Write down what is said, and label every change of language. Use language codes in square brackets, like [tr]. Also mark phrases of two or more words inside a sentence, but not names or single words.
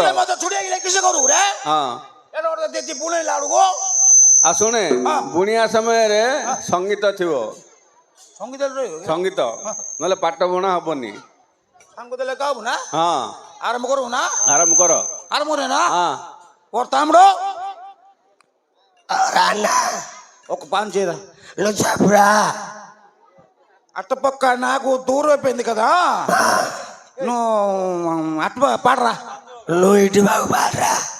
[or] ମତେ ଛୁଡ଼ିଆକି କିସ କରୁ ରେ ହଁ ଏଟା ଗୋଟେ ଦେଇଛି ବୁଣେଇଲା ବେଳକୁ ଆଉ ଶୁଣେ ହଁ। ବୁଣିଆ ସମୟରେ ସଙ୍ଗୀତ ଥିବ ସଙ୍ଗୀତ ରହିବ ସଙ୍ଗୀତ ନହେଲେ ପାଠ ବୁଣା ହବନି ସାଙ୍ଗ ଦେଲେ କାବୁ ନା ହଁ ଆରମ୍ଭ କରିବୁ ନା ଆରମ୍ଭ କର ଆରମ୍ଭ ରେ ନା ହଁ [te] కొడతాముడు రాన్న ఒక పని చేయరా నువ్వు చెప్పురా. అటుపక్క నాకు దూరం అయిపోయింది కదా నువ్వు అటు పాడరా నువ్వు ఇటు బాగు పాడరా.